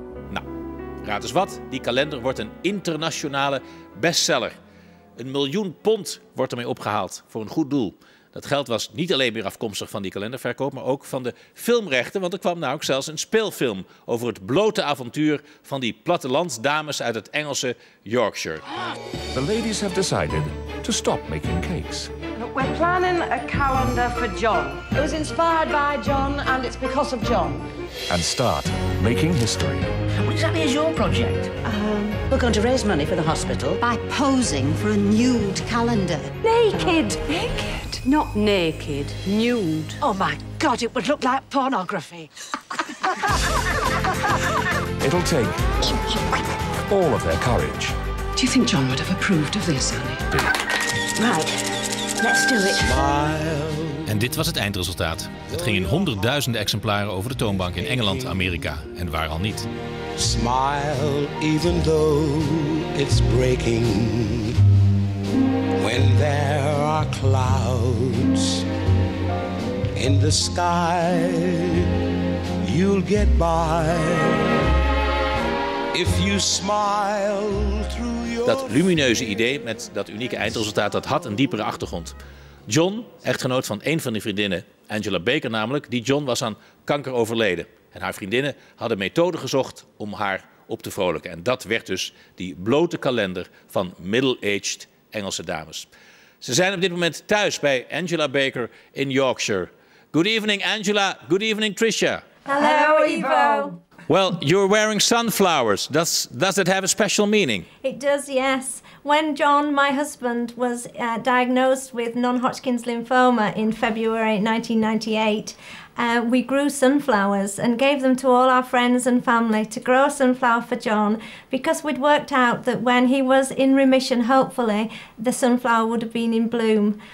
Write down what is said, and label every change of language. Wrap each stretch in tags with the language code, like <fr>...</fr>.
<nl>Nou, raad eens wat. Die kalender wordt een internationale bestseller. 1 miljoen pond wordt ermee opgehaald voor een goed doel. Dat geld was niet alleen meer afkomstig van die kalenderverkoop, maar ook van de filmrechten, want er kwam nou ook zelfs een speelfilm over het blote avontuur van die plattelandsdames uit het Engelse Yorkshire.</nl> <en>The ladies have decided to stop making cakes. Look, we're planning a calendar for John. It was inspired by John and it's because of John. And start making history. What exactly is your project? We're going to raise money for the hospital by posing for a nude calendar. Naked. Naked? Not naked, nude. Oh my God, it would look like pornography. It'll take all of their courage. Do you think John would have approved of this, Annie? Right, let's do it.</en> <nl>En dit was het eindresultaat. Het ging in honderdduizenden exemplaren over de toonbank in Engeland, Amerika en waar al niet.</nl> <en>Smile even though it's breaking. When there are clouds in the sky, you'll get by if you smile through your...</en> <nl>Dat lumineuze idee met dat unieke eindresultaat, dat had een diepere achtergrond. John, echtgenoot van een van die vriendinnen, Angela Baker namelijk, die John was aan kanker overleden. En haar vriendinnen hadden methoden gezocht om haar op te vrolijken. En dat werd dus die blote kalender van middle-aged Engelse dames. Ze zijn op dit moment thuis bij Angela Baker in Yorkshire.</nl> <en>Good evening, Angela. Good evening, Tricia. Hello, Ivo. Well, you're wearing sunflowers. Does it have a special meaning? It does, yes. when John, my husband, was diagnosed with non-Hodgkin's lymphoma in February 1998, we grew sunflowers and gave them to all our friends and family to grow a sunflower for John, because we'd worked out that when he was in remission, hopefully, the sunflower would have been in bloom.</en>